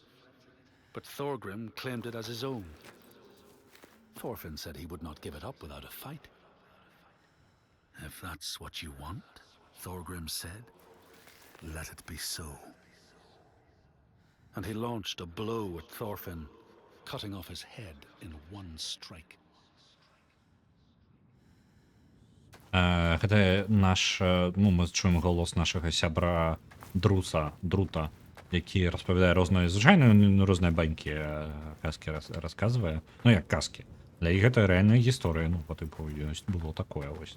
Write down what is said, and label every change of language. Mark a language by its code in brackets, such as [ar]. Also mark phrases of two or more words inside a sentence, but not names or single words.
[en] But Thorgrim claimed it as his own. Thorfinn said he would not give it up without a fight. If that's what you want, Thorgrim said, let it be so. And he launched a blow at Thorfinn, cutting off his head in one strike. [be] Гэта наш, ну, мы чуем голос нашага сябра Друта, які распавядае розныя звычайныя, розныя банькі, казкі расказвае. Ну, як казкі. Для іх гэта рэальная гісторыя, ну, па тыпу, было такое, вось.